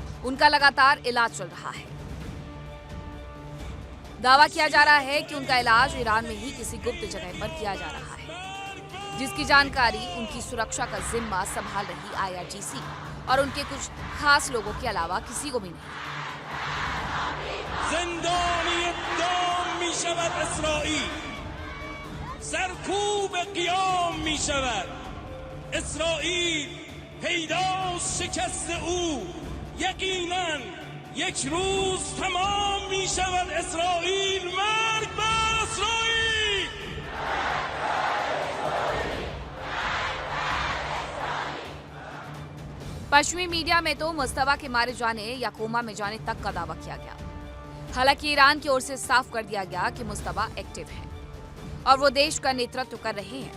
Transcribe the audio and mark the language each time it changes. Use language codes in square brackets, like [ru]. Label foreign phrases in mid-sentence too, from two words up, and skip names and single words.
[hi] उनका लगातार इलाज चल रहा है। दावा किया जा रहा है कि उनका इलाज ईरान में ही किसी गुप्त जगह पर किया जा रहा है, जिसकी जानकारी उनकी सुरक्षा का जिम्मा संभाल रही IRGC और उनके कुछ खास लोगों के अलावा किसी को भी नहीं। [fa] سرکوب قیام می شود. اسرائیل پیداست شکست او. یقینا یک روز تمام می شود. اسرائیل مرگ بر اسرائیل. [hi] पश्चिमी मीडिया में तो मुस्तफा के मारे जाने या कोमा में जाने तक का दावा किया गया। हालांकि ईरान की ओर से साफ कर दिया गया कि मुस्तफा एक्टिव है और वो देश का नेतृत्व कर रहे हैं।